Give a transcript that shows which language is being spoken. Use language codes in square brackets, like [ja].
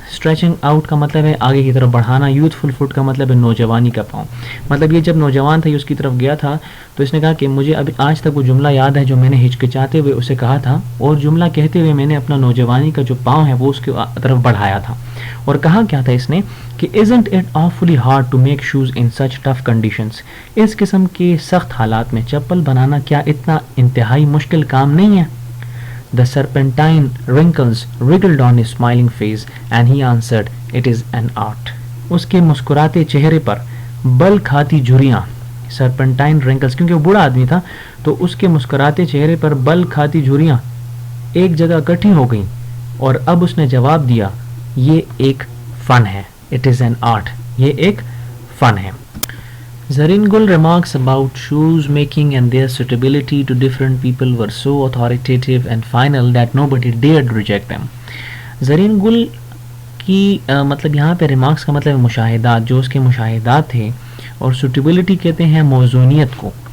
[hi] Stretching out का मतलब है आगे की तरफ बढ़ाना, यूथफुल फुट का मतलब है नौजवानी का पाँव. मतलब ये जब नौजवान था ये उसकी तरफ गया था तो इसने कहा कि मुझे अभी आज तक वो जुमला याद है जो मैंने हिचकिचाते हुए उसे कहा था, और जुमला कहते हुए मैंने अपना नौजवानी का जो पाँव है वो उसकी तरफ बढ़ाया था. और कहा क्या था इसने कि [en] isn't it awfully hard to make shoes in such tough conditions. [hi] इस किस्म के सख्त हालात में चप्पल बनाना क्या इतना इंतहाई मुश्किल काम नहीं है. [en] The serpentine wrinkles wriggled on his smiling face and he answered, "It is an art." [hi] उसके मुस्कुराते चेहरे पर बल खाती झुर्रियाँ, [en] serpentine wrinkles [hi] क्योंकि वो बूढ़ा आदमी था तो उसके मुस्कुराते चेहरे पर बल खाती झुर्रियाँ एक जगह इकट्ठी हो गईं, और अब उसने जवाब दिया, ये एक फन है. [en] It is an art. [hi] ये एक फन है. [en] Zareen Gul remarks about shoes making and their suitability to different people were so authoritative and final that nobody dared reject them. [hi] Zareen Gul की मतलब यहाँ पे रिमार्क्स का मतलब मुशाहिदात, जो उसके मुशाहिदात थे, और suitability कहते हैं मौजूनियत को.